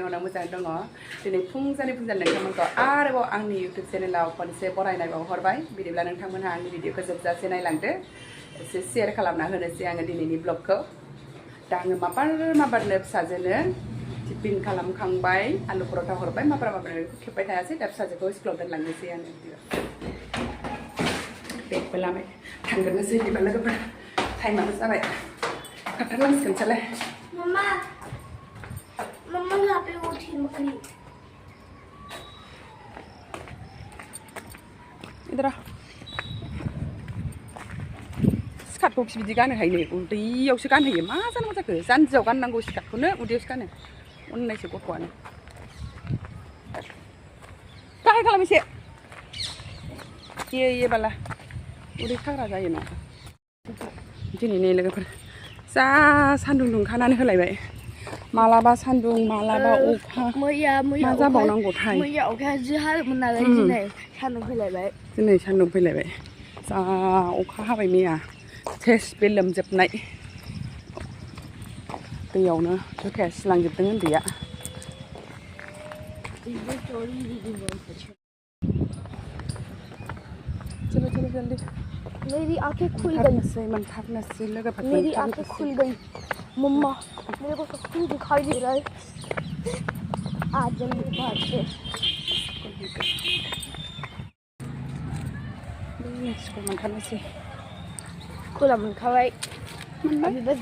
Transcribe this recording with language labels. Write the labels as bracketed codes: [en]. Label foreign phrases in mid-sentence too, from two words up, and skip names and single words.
[brx] अननायाव मोजाङै दङ दिनै फुंजानि नोंथांमोनखौ आरोबाव आंनि YouTube चेनेलाव खनसे बरायनाय बावहरबाय बिदिब्ला नोंथांमोनहा आंनि भिडिअखौ जोबजासे नायलांदो एसे शेयार खालामना होनोसै आङो दिनैनि ब्लगखौ दा आङो माबारनो फिसाजोनो टिफिन खालामखांबाय आलु पराठा हरबाय माबारनो खेबबाय थायासै दा फिसाजोखौ स्कुलाव दोनलांनोसै आङो बेगबो लाबाय थांग्रोनोसै बिदिबा लोगोफोर टाइमाबो जाबाय खारथारनांसिगोनसोलाय [hi] मम्मा यहाँ पे वो थी मकड़ी [brx] इधर आ स्कार्टखौ बिदि गानो हायो उदैयावसो गानहोयो मा जानांगौ जाखो जानजियाव गाननांगौ स्कार्टखौनो उदैयावसो गानो अननायसो गथ'आनो गाहाय खालाम एसे ये बाला उदै साग्रा जायो ना दिनै लोगोफोर जा सान्दुं दुंखानानै होलायबाय मालाबा सान्दुं मालाबा अखा मा जाबावनांगौथाय मैया अखाया जि हादोंमोन नालाय दिनै सान्दुं फैलायबाय जा अखा हाबाय मैया सेस बे लोमजोबनाय दैयावनो जुथाया सिलांजोबदों उन्दैया [hi] चलो जल्दी मेरी आंखें खुल गई मेरी आंखें खुल गई मम्मा मेरे को सब कुछ दिखाई दे रहा है आज जल्दी भागते खुला मन खावाई अभी बस